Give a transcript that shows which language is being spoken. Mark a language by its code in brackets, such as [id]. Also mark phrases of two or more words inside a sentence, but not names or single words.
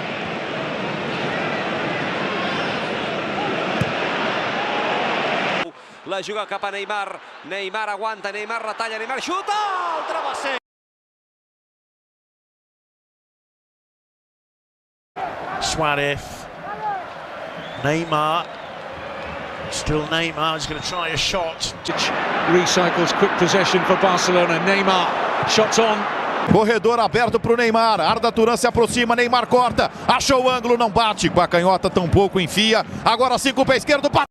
[ca] La juga cap a Neymar. Neymar aguanta, Neymar retalla, Neymar xuta! El travesser! Suarez, Neymar, [en] still Neymar is going to try a shot. Recycles quick possession for Barcelona. Neymar Shots on. [pt] Corredor aberto para o Neymar. Arda Turan se aproxima. Neymar corta. Achou o ângulo, não bate. Com a canhota tampouco enfia. Agora sim com o pé esquerdo.